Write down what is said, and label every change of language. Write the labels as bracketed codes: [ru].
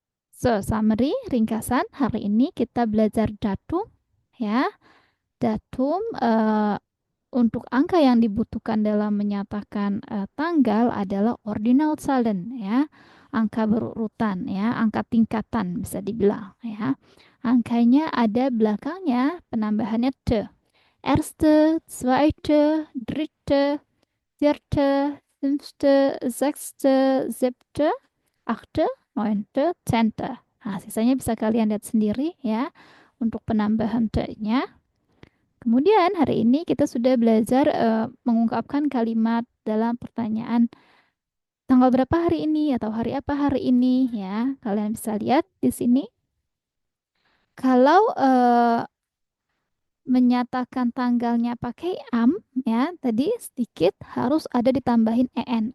[id] So, summary, ringkasan. Hari ini kita belajar datum ya. Datum untuk angka yang dibutuhkan dalam menyatakan tanggal adalah ordinal Zahlen ya. Angka berurutan ya, angka tingkatan bisa dibilang ya. Angkanya ada belakangnya penambahannya te. [de] Erste, zweite, dritte, vierte, fünfte, sechste, siebte, achte, neunte, zehnte. [id] Nah, sisanya bisa kalian lihat sendiri ya untuk penambahan te-nya. Kemudian hari ini kita sudah belajar mengungkapkan kalimat dalam pertanyaan tanggal berapa hari ini atau hari apa hari ini ya. Kalian bisa lihat di sini. Kalau menyatakan tanggalnya pakai am ya, tadi sedikit harus ada ditambahin en.